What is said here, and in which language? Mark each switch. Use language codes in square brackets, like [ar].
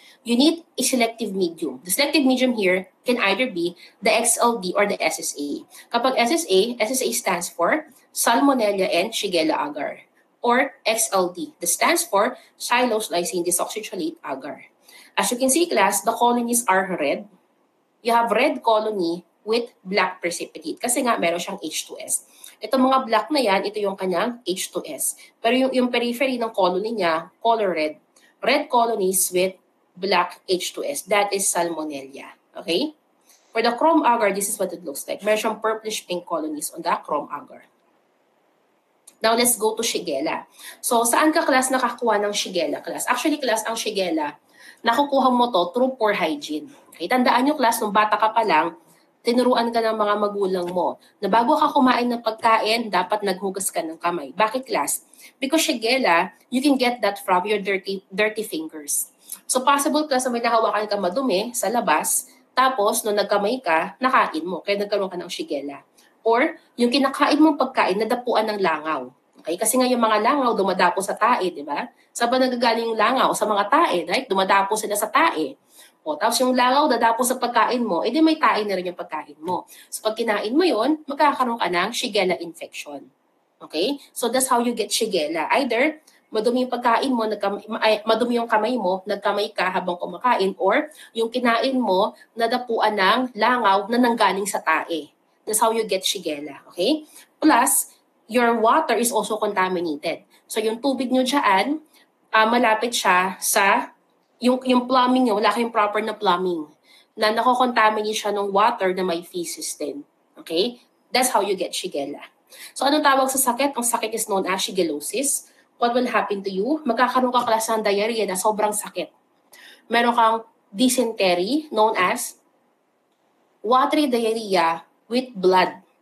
[en] You need a selective medium. The selective medium here can either be the XLD or the SSA. Kapag SSA stands for Salmonella and Shigella agar. Or XLD, that stands for Xylose lysine desoxycholate agar. As you can see, class, the colonies are red. You have red colony with black precipitate [tl] kasi nga meron siyang H2S. Itong mga black na yan, ito yung kanyang H2S. Pero yung periphery ng colony niya, color red. [en] Red colonies with black H2S. That is Salmonella. Okay? For the chrome agar, this is what it looks like. [tl] Meron siyang purplish pink colonies on the chrome agar. [en] Now, let's go to Shigella. [tl] So, saan ka, class, nakakuha ng Shigella, class? Actually, class, ang Shigella, nakukuha mo to through poor hygiene. Okay? Tandaan nyo, class, nung bata ka pa lang, tinuruan ka ng mga magulang mo na bago ka kumain ng pagkain, dapat naghugas ka ng kamay. Bakit, class? [en] Because Shigella, you can get that from your dirty fingers. [tl] So, possible, class, na may nahawakan ka madumi sa labas, tapos, nung nagkamay ka, nakain mo, kaya nagkaroon ka ng Shigella. Or, yung kinakain mong pagkain, nadapuan ng langaw. Okay? Kasi nga yung mga langaw, dumadapo sa tae, di ba? Saan ba nagagaling yung langaw? Sa mga tae, right? Dumadapo sila sa tae. O, tapos yung langaw, dadapo sa pagkain mo, edi may tae na rin yung pagkain mo. So, pag kinain mo yon, magkakaroon ka ng Shigella infection. Okay? [en] So, that's how you get Shigella. [tl] Either, madumi yung pagkain mo, madumi yung kamay mo, nagkamay ka habang kumakain, or yung kinain mo, nadapuan ng langaw na nanggaling sa tae. [en] That's how you get Shigella, okay? Plus, your water is also contaminated. [tl] So, yung tubig nyo dyan, malapit siya sa, yung plumbing nyo, wala kayong proper na plumbing, na nakokontaminate siya ng water na may feces din. Okay? [en] That's how you get Shigella. So, [tl] anong tawag sa sakit? Ang sakit [en] is known as shigellosis. What will happen to you? [tl] Magkakaroon ka klase ng diarrhea na sobrang sakit. Meron kang dysentery, [en] known as watery diarrhea with blood.